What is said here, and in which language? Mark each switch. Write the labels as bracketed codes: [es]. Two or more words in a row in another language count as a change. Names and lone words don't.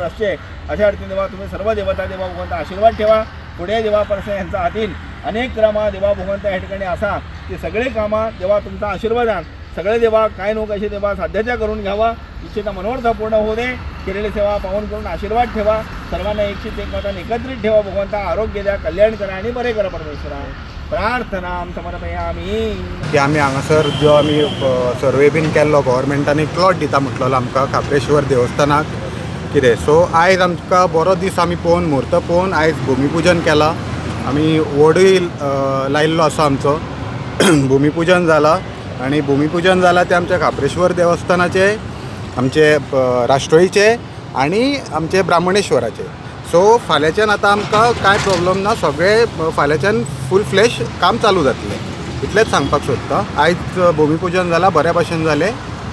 [mr] असते अशा रीतीने देवा तुम्ही सर्व देवता देवा भगवंता आशीर्वाद ठेवा पुढे देवा परिसर यांच्या हातील अनेक कामं देवा भगवंता या ठिकाणी असा की सगळे कामं देवा तुमचा आशीर्वाद आण सगळे देवा काय नो कशी देवा साध्याच्या करून घ्यावा इच्छिता मनोरथ पूर्ण होऊ दे केलेली सेवा पाहून करून आशीर्वाद ठेवा सर्वांना एकमताने एकत्रित ठेवा भगवंता आरोग्य द्या कल्याण करा आणि बरे करा परमेश्वरा प्रार्थना समर्पयामी [kok] की आमी हांगासर जो आमी सर्वे बीन केल्लो गव्हर्मेंटान एक प्लॉट दिता म्हटलेलो आमकां कापरेश्वर देवस्थानाक कितें सो आयज आमकां बरो दीस आमी पळोवन मुहूर्त पळोवन आयज भुमिपूजन केलां आमी व्हडूय लायिल्लो आसा आमचो भुमिपूजन जालां आणि भूमिपूजन झाला ते आमच्या कापरेश्वर देवस्थानाचे आमचे राष्ट्रोळीचे आणि आमचे ब्राह्मणेश्वराचे सो फाल्यांच्यान आतां आमकां कांय प्रॉब्लम ना सगळे फाल्यांच्यान फूल फ्लॅश काम चालू जातलें इतलेंच सांगपाक सोदता आयज भुमिपूजन जालां बऱ्या भशेन जालें